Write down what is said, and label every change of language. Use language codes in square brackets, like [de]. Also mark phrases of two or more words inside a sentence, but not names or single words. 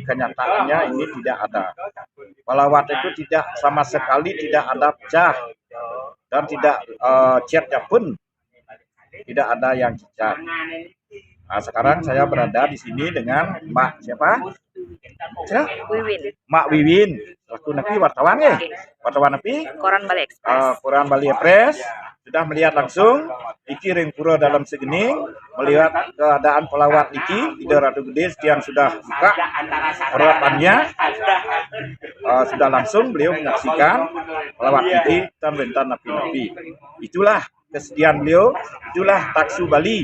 [id] Kenyataannya ini tidak ada. Pelawatan itu tidak sama sekali tidak ada pecah dan tidak catnya pun tidak ada yang cacat. Nah, sekarang saya berada di sini dengan Mbak siapa? Wiwin. Mak Wiwin. Selaku napi wartawan ya? Wartawan napi? Koran Bali Express. Koran Bali Express sudah melihat langsung [ban] iki ring [id] pura dalam Segening, melihat keadaan pelawat iki di Ratu Gede yang sudah buka perawatannya. Sudah langsung beliau menyaksikan pelawat iki dan rentan napi-napi. Itulah kesedihan beliau, itulah taksu Bali.